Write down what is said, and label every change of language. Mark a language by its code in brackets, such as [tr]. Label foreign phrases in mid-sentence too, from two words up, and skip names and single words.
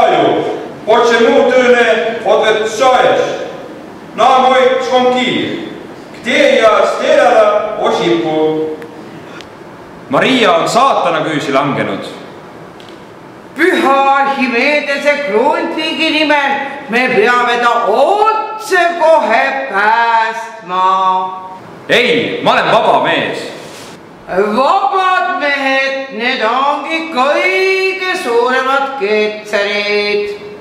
[ru] Почему ты не отвечаешь на мой звонки? Где я сделала ошибку? [et] Maria on saatana küüsi langenud. Püha Archimedese Grundtvigi nimel me peame ta otse kohe päästma. Ei, ma olen vaba mees. Vabad mehed, need ongi kõige suuremad ketserid.